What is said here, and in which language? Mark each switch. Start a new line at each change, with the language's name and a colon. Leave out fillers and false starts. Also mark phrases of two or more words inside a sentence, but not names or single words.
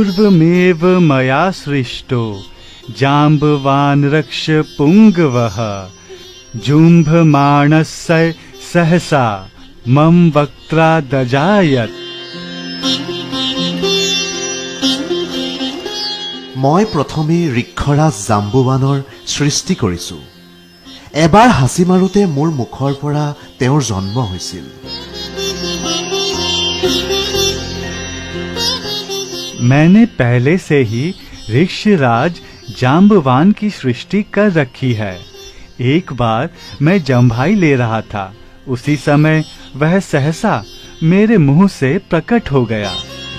Sanskrit: तमेव मया सृष्टो जाम्बवान् रक्ष पुंगवः जुम्भमाणस्य सहसा मम वक्त्रादजायत।
Assamese: মই প্ৰথমে ঋক্ষৰাজ জাম্বুৱানৰ সৃষ্টি কৰিছো। এবাৰ হাসি মাৰোতে মোৰ মুখৰ পৰা তেওঁৰ জন্ম হৈছিল।
Hindi: मैंने पहले से ही ऋक्षराज जाम्बवान की सृष्टि कर रखी है। एक बार मैं जम्भाई ले रहा था, उसी समय वह सहसा मेरे मुंह से प्रकट हो गया।